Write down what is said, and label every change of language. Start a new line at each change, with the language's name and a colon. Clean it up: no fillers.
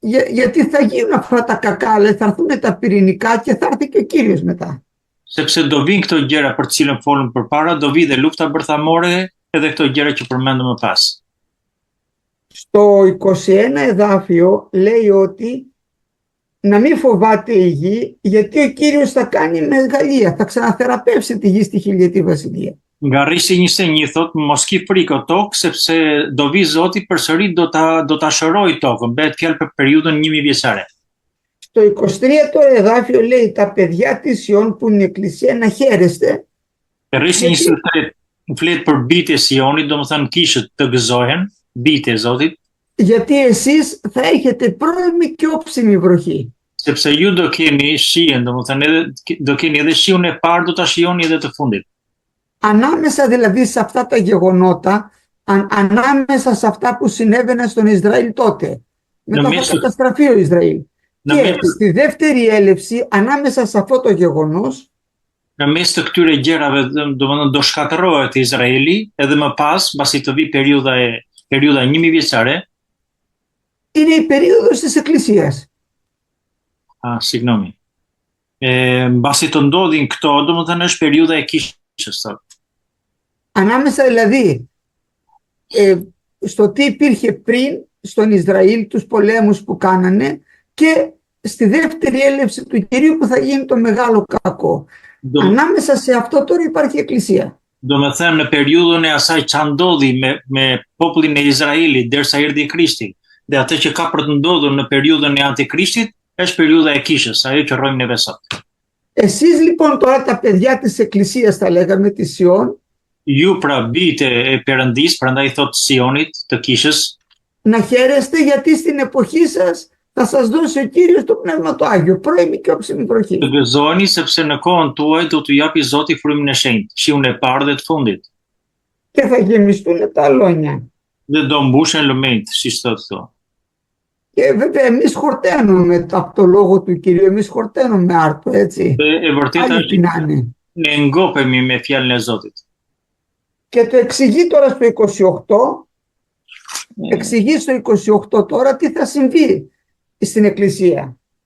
Greek: γιατί θα γίνουν αυτά τα κακά, θα έρθουν τα πυρηνικά και θα έρθει και ο Κύριος μετά.
Albanian: sepse do vinë këto gjëra për të cilën folëm përpara, do vi dhe lufta bërthamore edhe këto gjëra që përmendëm më pas.
Greek: Στο 21 εδάφιο λέει ότι να μην φοβάται η γη, γιατί ο Κύριος θα κάνει μεγαλεία, θα ξαναθεραπεύσει τη γη στη χιλιετή βασιλεία.
Albanian: Nga rrishi 21 thot, mos ki frikë o tokë, sepse do vi Zoti përsëri do ta shërojë tokën, bëhet fjalë për periudhën 1000 vjeçare.
Greek: Στο 23 το εδάφιο λέει τα παιδιά της Ιών που είναι η εκκλησία να χαίρεστε.
Albanian: Te rrishi 23 flet për bitë e Sionit, domethënë kishët të gëzohen, bitë e Zotit,
Greek: Γιατί εσείς θα έχετε πρώιμη και όψιμη βροχή.
Albanian: sepse ju do keni shijen, domethënë do keni edhe shiun e parë, do ta shijoni edhe të fundit.
Greek: Ανάμεσα δηλαδή σε αυτά τα γεγονότα, ανάμεσα σε αυτά που συνέβαιναν στον Ισραήλ τότε, μετά θα καταστραφεί ο Ισραήλ. Και στη δεύτερη έλευση, ανάμεσα σε αυτό το γεγονός,
Albanian: Në mes të këtyre gjërave, domethënë do shkatërrohet Izraeli, edhe më pas, pasi të vi periudha 1000 vjeçare,
Greek: είναι η περίοδος της Εκκλησίας. Signomi.
Albanian: Mbasi të ndodhin këto, domethënë është periudha e kishës sot.
Greek: Ανάμεσα δηλαδή στο τι υπήρχε πριν στον Ισραήλ, τους πολέμους που κάνανε και στη δεύτερη έλευση του Κυρίου που θα γίνει το μεγάλο κακό. Ανάμεσα σε αυτό τώρα υπάρχει εκκλησία.
Albanian: Domethënë në periudhën e asaj që ndodhi me popullin e Izraelit derisa erdhi Krishti, dhe atë që ka për të ndodhur në periudhën e Antikrishtit, është periudha e kishës, ajo që rrojmë neve sot.
Greek: Εσείς λοιπόν τώρα τα παιδιά της εκκλησίας, θα λέγαμε, της Ιών,
Albanian: Ju pra bitë e Perëndis, prandaj thot Sionit, të kishës,
Greek: να χαίρεστε γιατί στην εποχή σας θα σας δώσει ο Κύριος το Πνεύμα το Άγιο, πρώιμη και όψιμη βροχή.
Albanian: të gëzojeni sepse në kohën tuaj do t'u japi Zoti frymën e shenjtë, shiun e parë dhe të fundit,
Greek: Και θα γεμιστούν τα αλόνια.
Albanian: dhe do mbushen lëmejt, siç thotë këtu.
Greek: Και βέβαια εμείς χορταίνουμε από το λόγο του Κυρίου, εμείς χορταίνουμε άρτο, έτσι.
Albanian: E vërteta
Greek: Άλλοι
Albanian: është
Greek: πεινάνε.
Albanian: ne ngopemi me fjalën e Zotit.
Greek: Και το εξηγεί τώρα στο 28, εξηγεί στο 28 τώρα τι θα συμβεί στην εκκλησία.